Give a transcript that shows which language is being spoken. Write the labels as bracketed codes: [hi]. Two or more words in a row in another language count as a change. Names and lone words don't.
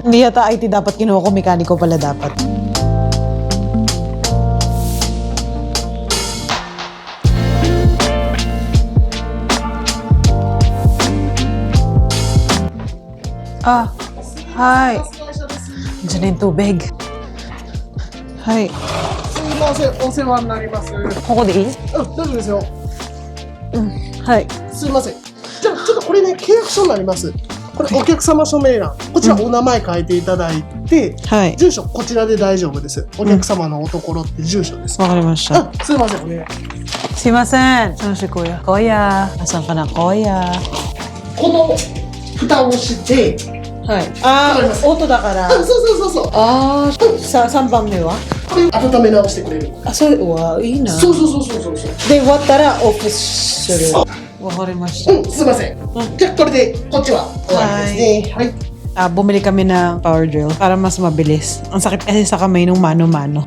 [tl] Hindi yata IT dapat kinuha ko, mekaniko pala dapat. Hi. Diyan na yung tubig. Hi. [ja] すみません、お世話になります。ここでいい？大丈夫ですよ。はい。すみません。じゃあちょっとこれね、契約書になります。これお客様署名欄。こちらお名前書いていただいて、住所こちらで大丈夫です。お客様のおところって住所です。わかりました。すみません、お願い。 [tl] すいません。Ano si Kuya? Kuya. Asan ka na, Kuya? [ja] この蓋をして、はい。オートだから。そうそうそうそう。 3番目は？これ温め直してくれる。それはいいな。そうそうそうそうそう。で、終わったらオフする。わかりました。すみません。じゃあこれでこっちは終わりですね。はい。 [tl] Bumili kami ng power drill para mas mabilis. Ang sakit kasi sa kamay ng mano-mano.